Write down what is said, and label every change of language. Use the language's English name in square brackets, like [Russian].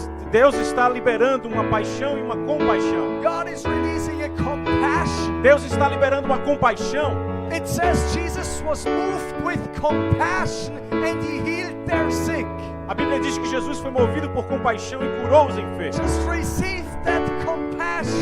[Portuguese] Deus está liberando uma paixão e uma compaixão. [English] God is releasing a compassion. [Portuguese] Deus está liberando uma compaixão. [English] It says Jesus was moved with compassion and he healed their sick. [Portuguese] A Bíblia diz que Jesus foi movido por compaixão e curou os enfermos. [English] Just receive that compassion.